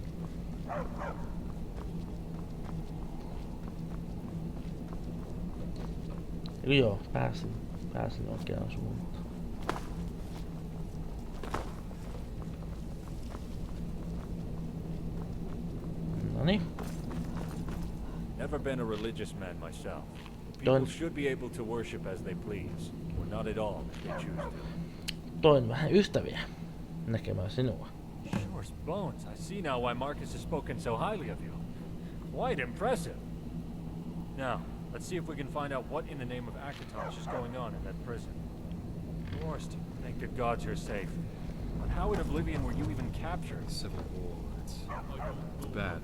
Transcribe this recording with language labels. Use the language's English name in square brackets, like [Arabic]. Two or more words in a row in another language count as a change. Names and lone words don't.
[Finnish] Joo, pääsin oikeaan suuntaan. Noniin. [English] Never been a religious man myself. People should be able to worship as they please, or not at all if they choose to. [Finnish] Toin vähän ystäviä näkemään sinua. [English] Shore's bones. I see now why Marcus has spoken so highly of you. Quite impressive. Now, let's see if we can find out what in the name of Akatosh is going on in that prison. Forced. Thank the gods you're safe. But how in Oblivion were you even captured? Civil War. It's bad for